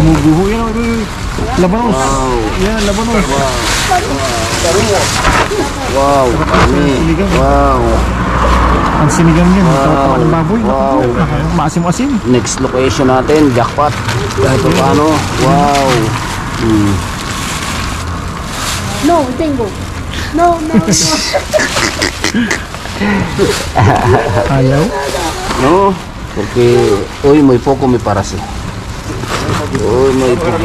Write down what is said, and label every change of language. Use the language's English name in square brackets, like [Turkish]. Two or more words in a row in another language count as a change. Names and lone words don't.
[Filipino] Umuguho yan. Labanos. Wow. Yan, labanos. Wow. Wow. Ang sinigang yan. Wow. Tawa ng baboy. Wow. Maasim-asim. [English] Next location [Filipino] natin, jackpot. Kahit pa paano. Wow. [Spanish] No, tengo. No. [Filipino] Ayaw. [Spanish] No, porque hoy muy poco me parece. Hoy muy poquito.